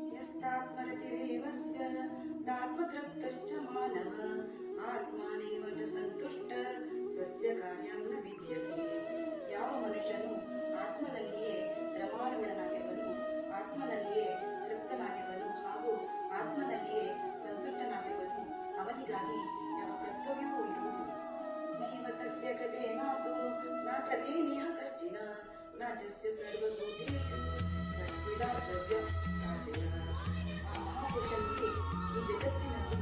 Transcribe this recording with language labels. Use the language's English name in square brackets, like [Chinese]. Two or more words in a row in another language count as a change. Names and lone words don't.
[Kannada] ಯಾವ ಮನುಷ್ಯನು ಆತ್ಮನಲ್ಲಿಯೇ ರಮಾರೂಢನಾಗಿರುವನು, ಆತ್ಮನಲ್ಲಿಯೇ ತೃಪ್ತನಾಗಿರುವನು ಹಾಗೂ ಆತ್ಮನಲ್ಲಿಯೇ ಸಂತುಷ್ಟನಾಗಿರುವನು, ಅವನಿಗಾಗಿ ಯಾವ ಕರ್ತವ್ಯವೂ ಇರುವುದಿಲ್ಲ. [Sanskrit] ನೈವ ತಸ್ಯ ಕೃತೆ ನಾತು ನ ಕೃತೇನಿಹ ಕಶ್ಚಿನ ನ ತಸ್ಯ ಸರ್ವಭೂತೇಷು ತದ್ವಿಧಾ ದ್ರವ್ಯ ಸಾಧನ. [Kannada] ಆ ಮಹಾಪುರುಷನಿಗೆ ಈ ಜಗತ್ತಿನ